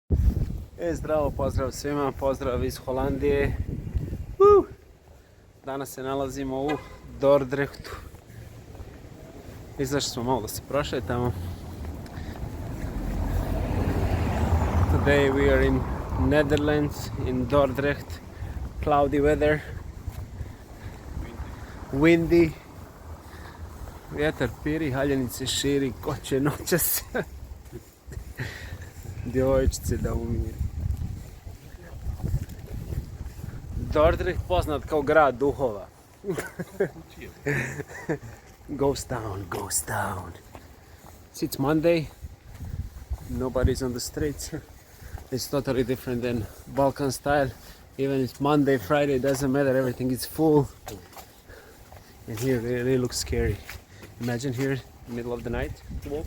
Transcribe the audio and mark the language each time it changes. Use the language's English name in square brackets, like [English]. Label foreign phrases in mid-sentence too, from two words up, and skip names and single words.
[Serbian] Zdravo, pozdrav svima, pozdrav iz Holandije. Danas se nalazimo u Dordrechtu. Izašli smo malo da se prošetamo. [English] Today we are in Netherlands, in Dordrecht. Cloudy weather. Windy. [Serbian] Vjetar piri, haljenice širi, koče noćas. Djevojčice da umire. Dordrecht poznat kao grad duhova. [English] Ghost town, ghost town. It's Monday. Nobody's on the streets. It's totally different than Balkan style. Even it's Monday, Friday, it doesn't matter. Everything is full. And here it really looks scary. Imagine here, middle of the night, to walk.